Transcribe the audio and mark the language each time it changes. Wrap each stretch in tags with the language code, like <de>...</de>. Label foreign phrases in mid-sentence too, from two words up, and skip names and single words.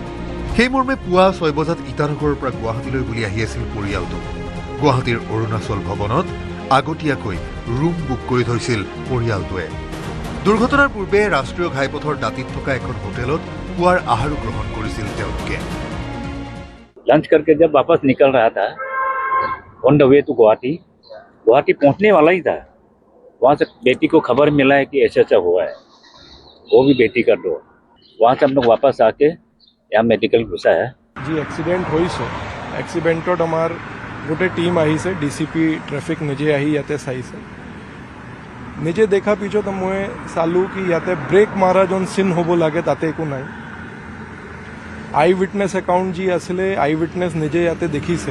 <as>সেই মৰ্মে পুৱা 6 বজাত ইটানগৰৰ পৰা গুৱাহাটীলৈ বুলি আহি আছিল পৰিয়ালটো। গুৱাহাটীৰ অৰুণাচল ভৱনত আগতীয়াকৈ ৰুম বুক কৰি থৈছিল পৰিয়ালটোৱে। দুৰ্ঘটনাৰ পূৰ্বে ৰাষ্ট্ৰীয় ঘাইপথৰ দাঁতিত থকা এখন হোটেলত পুৱাৰ আহাৰো গ্ৰহণ কৰিছিল তেওঁলোকে।</as> <hi>लंच करके जब वापस निकल रहा था</hi> <en>on the way to</en> <hi>गुवाहाटी पहुंचने वाला ही था। वहाँ से बेटी को खबर मिला है कि ऐसा हुआ है, वो भी बेटी का डो। वहाँ से हम लोग वापस आके यहाँ मेडिकल घुसा है।</hi> <as>जी एक्सीडेंट হৈছে। एक्सीडेंटत আমাৰ গোটেই টিম আহিছে। ডিচিপি ট্ৰেফিক নিজে আহি ইয়াতে চাইছে। নিজে দেখা পিছত মই চালোঁ কি ইয়াতে ব্ৰেক মাৰা যোন চিন হ'ব লাগে তাতে একো নাই।</as> <en>eye witness account</en> <as>যি আছিলে</as> <en>eye witness</en> <as>নিজে ইয়াতে দেখিছে।</as>